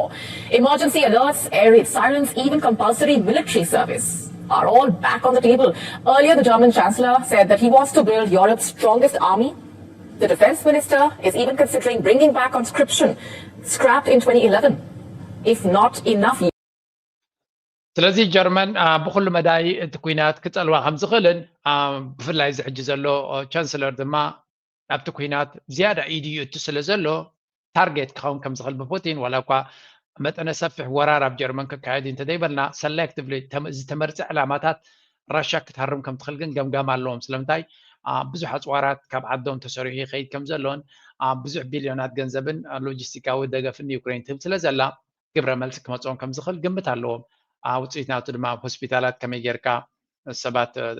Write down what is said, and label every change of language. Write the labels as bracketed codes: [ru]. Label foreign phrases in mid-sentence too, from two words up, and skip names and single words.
[en] Emergency alerts, air raid sirens, even compulsory military service are all back on the table. Earlier, the German chancellor said that he wants to build Europe's strongest army. The defense minister is even considering bringing back conscription, scrapped in 2011, if not enough. [ti] ስለዚ ጀርመን ብኩሉ መዳይ እቲ ኩናት ክፀልዋ ከም ዝኽእልን ብፍላይ ዝሕጂ ዘሎ ቻንስለር ድማ ኣብቲ ኩናት ዝያዳ ኢድዩ እቲ ስለ ዘሎ ታርጌት ክኸውን ከም ዝኽእል ብፑቲን ዋላ እኳ መጠነ ሰፊሕ ወራር ኣብ ጀርመን ክካየድ እንተደይበልና ሰሌክቲቭሊ ዝተመርፀ ዕላማታት ራሽያ ክትሃርም ከም ትኽእል ግን ገምጋም ኣለዎም ስለምንታይ ብዙሕ ኣፅዋራት ካብ ዓዶም ተሰሪሑ ይኸይድ ከም ዘለዎን ብዙሕ ቢልዮናት ገንዘብን ሎጂስቲካዊ ደገፍን ዩክሬን ትህብ ስለ ዘላ ግብረ መልሲ ክመፅኦም ከም ዝኽእል ግምት ኣለዎም ውፅኢት ናቱ ድማ ሆስፒታላት ከመይ ጌርካ ሰባት